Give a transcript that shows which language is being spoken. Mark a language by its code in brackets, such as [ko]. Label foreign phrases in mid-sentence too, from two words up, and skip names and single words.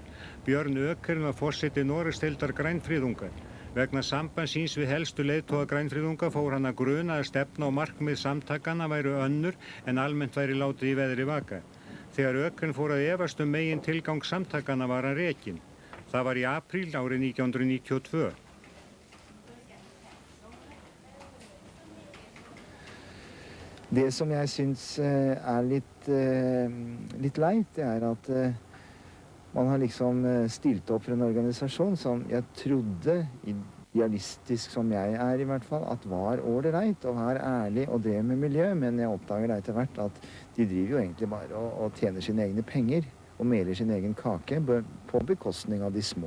[is] Björn Økern var forseti Noregsdeildar grænfriðunga. Vegna sambands síns við helstu leiðtoga grænfriðunga fór hann að gruna að stefna og markmið samtakanna væru önnur en almennt væri látið í veðri vaka. Þegar Økern fór að efast megin tilgang samtakanna var hann rekinn. Það var í apríl árið 1992. [no] Det som jeg synes litt leit, det at man har liksom stilt opp for en organisasjon som jeg trodde, idealistisk som jeg i hvert fall, at var ålreit og var ærlig og drev med miljø, men jeg oppdager etter hvert at de driver jo egentlig bare og tjener sine egne penger og meler sin egen kake på bekostning av de små.